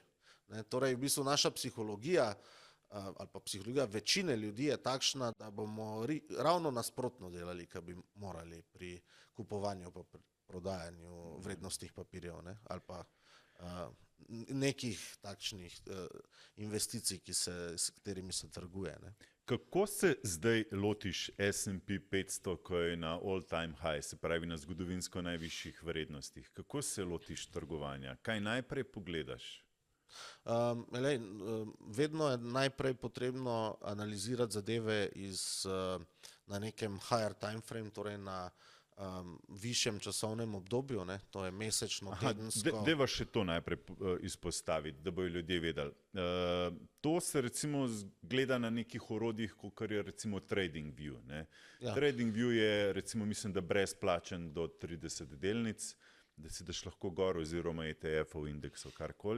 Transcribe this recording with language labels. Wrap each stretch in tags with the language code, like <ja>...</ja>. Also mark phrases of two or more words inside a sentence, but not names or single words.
<sl>Ne, torej, v bistvu naša psihologija ali pa psihologija večine ljudi je takšna, da bomo ravno nasprotno delali, kar bi morali pri kupovanju pa pri prodajanju vrednostnih papirjev, ne, ali pa nekih takšnih investicij, s katerimi se trguje. Ne. Kako se zdaj lotiš S&P 500, ko je na</sl> <en>all-time high,</en> <sl>se pravi na zgodovinsko najvišjih vrednostih? Kako se lotiš trgovanja? Kaj najprej pogledaš? Vedno je najprej potrebno analizirati zadeve na nekem</sl> <en>higher time frame,</en> <sl>torej na višjem časovnem obdobju, ne, to je mesečno, tedensko. Dajva še to najprej izpostaviti, da bojo ljudje vedeli. To se recimo gleda na nekih orodjih, kot je recimo TradingView. Ne. Ja. TradingView je recimo, mislim, da brezplačen do 30 delnic, da si daš lahko gor oziroma ETF-ov indeksov, karkoli.</sl>